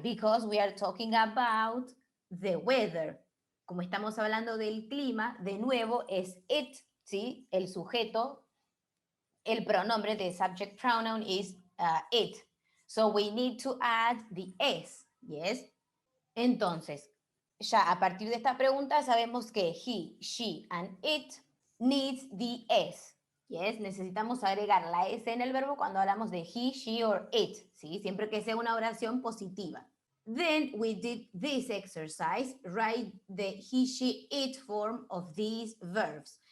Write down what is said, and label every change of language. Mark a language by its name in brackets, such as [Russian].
[English] Because we are talking about the weather. [Spanish] Como estamos hablando del clima, de nuevo es it, ¿sí? El sujeto, el pronombre, [English] the subject pronoun is it. So we need to add the S, yes? [Spanish] Entonces, ya a partir de esta pregunta sabemos que [English] he, she, and it needs the S. [Spanish] Yes, necesitamos agregar la S en el verbo cuando hablamos de he, she, or it, ¿sí? Siempre que sea una oración positiva. [English] Then we did this exercise, write the he, she, it form of these verbs.